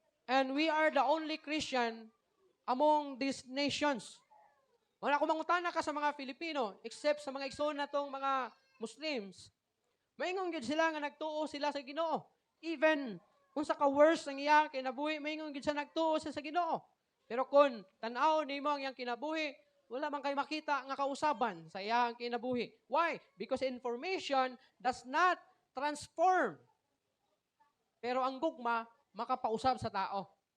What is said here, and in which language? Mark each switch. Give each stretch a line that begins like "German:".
English: And we are the only Christian among these nations.
Cebuano: Wala ko mangutana ka sa mga Filipino, except sa mga igsoon na tong mga Muslims. Maingon gid sila nga nagtuo sila sa Ginoo. Even kung sa ka-worst ang iyang kinabuhi, maingon gid sa nagtuo sa Ginoo. Pero kung tan-aw nimo ang iyang kinabuhi, wala man kay makita nga kausaban sa iyang kinabuhi.
English: Why? Because information does not transform.
Cebuano: Pero ang gugma, makapausab sa tao.